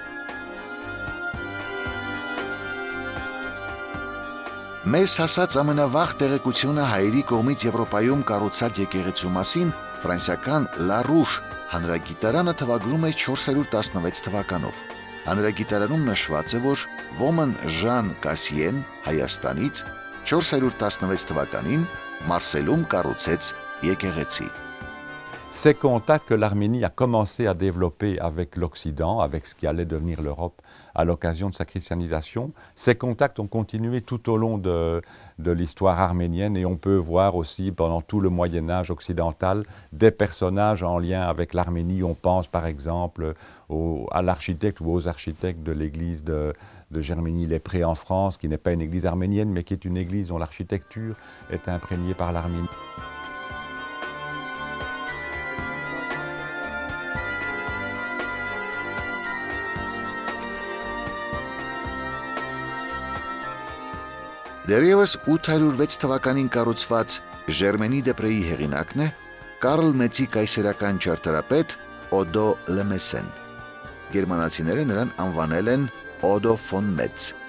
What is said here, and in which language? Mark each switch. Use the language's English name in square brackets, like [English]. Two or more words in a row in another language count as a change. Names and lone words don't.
[Armenian] Մեզ հասած ամենավաղ տեղեկությունը հայերի կողմից Եվրոպայում կառուցած եկեղեցու մասին ֆրանսիական Լարուշ հանրագիտարանը թվագրում է 416 թվականով։ Հանրագիտարանում նշված է, որ ոմն Ժան Կասիեն Հայաստանից 416 թվականին Մարսելում կառուցեց եկեղեցի։ [French] Ces contacts que l'Arménie a commencé à développer avec l'Occident, avec ce qui allait devenir l'Europe à l'occasion de sa christianisation, ces contacts ont continué tout au long de l'histoire arménienne et on peut voir aussi pendant tout le Moyen-Âge occidental des personnages en lien avec l'Arménie. On pense par exemple à l'architecte ou aux architectes de l'église de Germigny-les-Prés en France, qui n'est pas une église arménienne mais qui est une église dont l'architecture est imprégnée par l'Arménie. [Armenian] Դեռևս 806 թվականին կառուցված Ժերմենի դեպրեի հեղինակն է Կարլ Մեծի կայսերական ճարտարապետ Օդո Լեմեսեն։ Գերմանացիները նրան անվանել են Օդո ֆոն Մեծ։